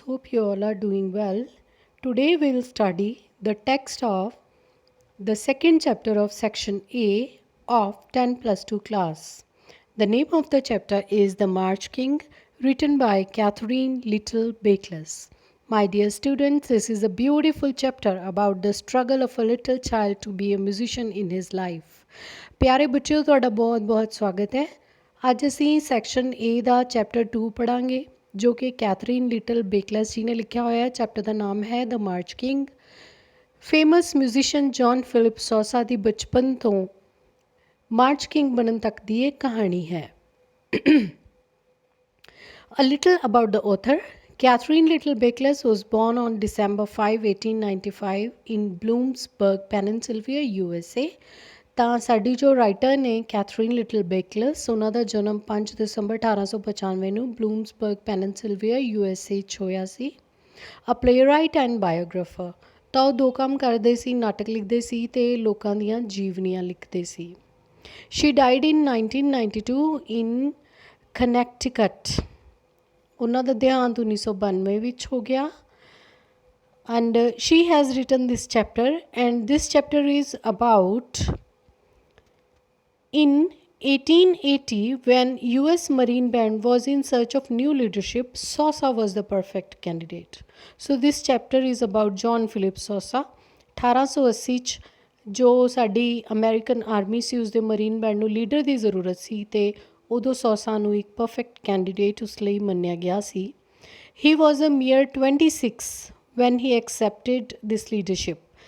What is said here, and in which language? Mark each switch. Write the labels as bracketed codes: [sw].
[en] Hope you all are doing well. Today we'll study the text of the second chapter of section A of 10 plus 2 class. The name of the chapter is The March King, written by Catherine Little Bakeless. My dear students, this is a beautiful chapter about the struggle of a little child to be a musician in his life. [pa] ਪਿਆਰੇ ਬੱਚਿਓ ਤੁਹਾਡਾ ਬਹੁਤ-ਬਹੁਤ ਸਵਾਗਤ ਹੈ। ਅੱਜ ਅਸੀਂ section A ਦਾ chapter 2 ਪੜਾਂਗੇ ਜੋ ਕਿ ਕੈਥਰੀਨ ਲਿਟਲ ਬੇਕਲੈਸ ਜੀ ਨੇ ਲਿਖਿਆ ਹੋਇਆ ਹੈ। ਚੈਪਟਰ ਦਾ ਨਾਮ ਹੈ ਦ March king. Famous musician John Philip ਸੌਸਾ ਦੀ ਬਚਪਨ ਤੋਂ ਮਾਰਚ ਕਿੰਗ ਬਣਨ ਤੱਕ ਦੀ ਇਹ ਕਹਾਣੀ ਹੈ। [en] A little about the author. Catherine Little Bakeless was born on December 5, 1895 in Bloomsburg, Pennsylvania, USA. [pa] ਤਾਂ ਸਾਡੀ ਜੋ ਰਾਈਟਰ ਨੇ ਕੈਥਰੀਨ ਲਿਟਲ ਬੇਕਲਸ, ਉਹਨਾਂ ਦਾ ਜਨਮ 5 ਦਸੰਬਰ 1895 ਨੂੰ ਬਲੂਮਸਬਰਗ ਪੈਨਸਿਲਵੇਨੀਆ USA 'ਚ ਹੋਇਆ ਸੀ। [en] A playwright and biographer. [pa] ਤਾਂ ਉਹ ਦੋ ਕੰਮ ਕਰਦੇ ਸੀ, ਨਾਟਕ ਲਿਖਦੇ ਸੀ ਅਤੇ ਲੋਕਾਂ ਦੀਆਂ ਜੀਵਨੀਆਂ ਲਿਖਦੇ ਸੀ। [en] She died in 1992 in Connecticut. [pa] ਉਹਨਾਂ ਦਾ ਦੇਹਾਂਤ 1992 ਵਿੱਚ ਹੋ ਗਿਆ। [en] And she has written this chapter, and this chapter is about in 1880 when US Marine Band was in search of new leadership. Sosa was the perfect candidate. So this chapter is about John Philip Sosa. [pa] 1880 'ਚ ਜੋ ਸਾਡੀ American army ਸੀ ਉਸਦੇ marine band ਨੂੰ leader ਦੀ ਜ਼ਰੂਰਤ ਸੀ ਅਤੇ ਉਦੋਂ ਸੌਸਾ ਨੂੰ ਇੱਕ ਪਰਫੈਕਟ ਕੈਂਡੀਡੇਟ ਉਸ ਲਈ ਮੰਨਿਆ ਗਿਆ ਸੀ। [en] He was a mere 26 when he accepted this leadership.